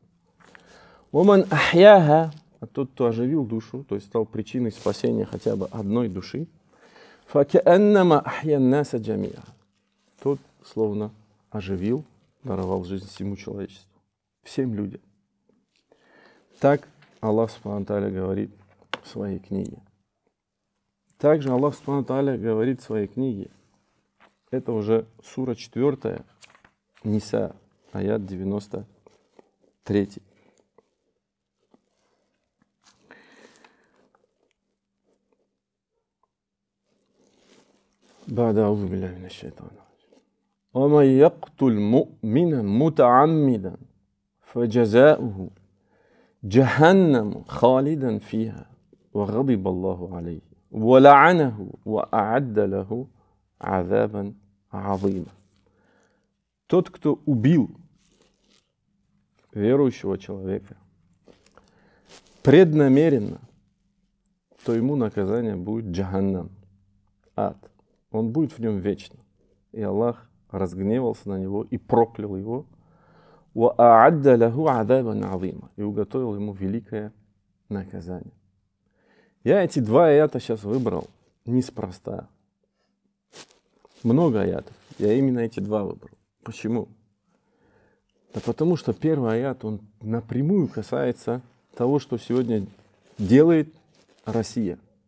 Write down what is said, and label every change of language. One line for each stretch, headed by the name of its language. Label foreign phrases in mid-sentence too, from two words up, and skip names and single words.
Arabic: ومن أحياها,
Russian: а тот, кто оживил душу, то есть стал причиной спасения хотя бы одной души,
Arabic: فكأنما أحيا الناس جميعا,
Russian: тот словно оживил, даровал жизнь всему человечеству, всем людям. Так Аллах
Arabic: سبحانه تعالى
Russian: говорит в своей книге. Также Аллах
Arabic: سبحانه تعالى
Russian: говорит в своей книге, это уже сура 4, Ниса, аят 93.
Arabic: بعد أعوذ بالله من الشيطان ومن يقتل مؤمنا متعمدا فجزاؤه جهنم خالدا فيها وغضب الله عليه ولعنه وأعد له عذابا عظيما.
Russian: Тот, кто убил верующего человека преднамеренно, то ему наказание будет джаханнам, ад. Он будет в нем вечно. И Аллах разгневался на него и проклял его.
Arabic: وَأَعَدَّ لَهُ عَذَابًا عَظِيمًا,
Russian: и уготовил ему великое наказание. Я эти два аята сейчас выбрал неспроста. Много аятов. Я именно эти два выбрал. Почему? Да потому что первый аят, он напрямую касается того, что сегодня делает Россия.